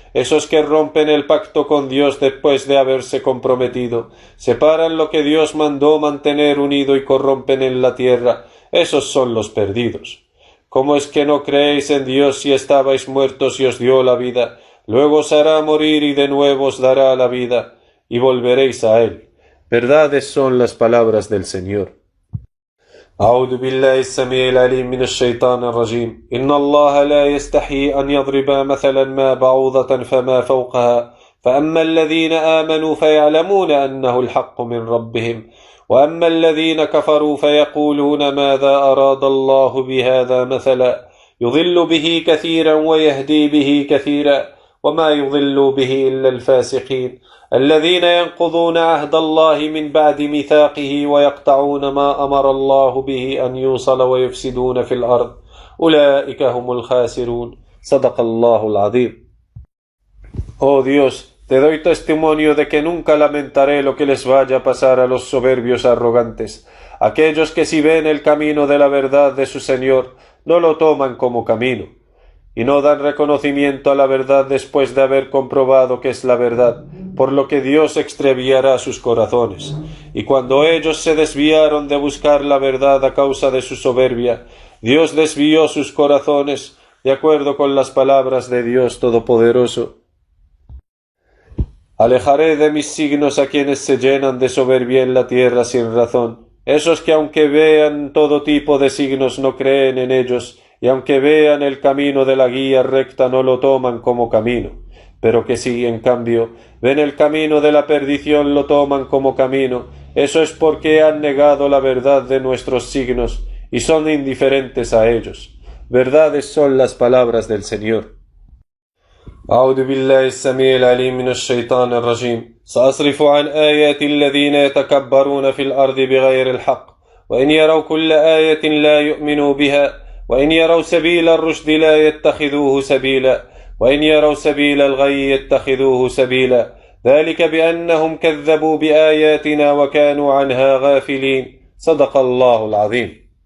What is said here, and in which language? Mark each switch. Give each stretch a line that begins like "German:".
Spanish: Esos que rompen el pacto con Dios después de haberse comprometido, separan lo que Dios mandó mantener unido y corrompen en la tierra, esos son los perdidos. ¿Cómo es que no creéis en Dios si estabais muertos y os dio la vida? Luego os hará morir y de nuevo os dará la vida, y volveréis a Él. Verdades son las palabras del Señor.
Arabic: أعوذ بالله السميع العليم من الشيطان الرجيم إن الله لا يستحي أن يضرب مثلا ما بعوضة فما فوقها فأما الذين آمنوا فيعلمون أنه الحق من ربهم وأما الذين كفروا فيقولون ماذا أراد الله بهذا مثلا يضل به كثيرا ويهدي به كثيرا وما يضل به إلا الفاسقين الذين ينقضون عهد الله من بعد ميثاقه ويقطعون ما أمر الله به أن يوصل ويفسدون في الأرض أولئك هم الخاسرون صدق الله العظيم.
Spanish: Oh Dios, te doy testimonio de que nunca lamentaré lo que les vaya a pasar a los soberbios arrogantes, aquellos que si ven el camino de la verdad de su Señor, no lo toman como camino, y no dan reconocimiento a la verdad después de haber comprobado que es la verdad, por lo que Dios extraviará sus corazones. Y cuando ellos se desviaron de buscar la verdad a causa de su soberbia, Dios desvió sus corazones, de acuerdo con las palabras de Dios Todopoderoso. Alejaré de mis signos a quienes se llenan de soberbia en la tierra sin razón, esos que aunque vean todo tipo de signos no creen en ellos, y aunque vean el camino de la guía recta no lo toman como camino, pero que si, en cambio, ven el camino de la perdición lo toman como camino, eso es porque han negado la verdad de nuestros signos y son indiferentes a ellos. Verdades son las palabras del Señor.
Arabic: أعوذ بالله السميع العليم من الشيطان الرجيم سأصرف عن آيات الذين يتكبرون في الأرض بغير الحق وإن يروا كل آية لا يؤمنوا بها وإن يروا سبيل الرشد لا يتخذوه سبيلا وإن يروا سبيل الغي يتخذوه سبيلا ذلك بأنهم كذبوا بآياتنا وكانوا عنها غافلين صدق الله العظيم.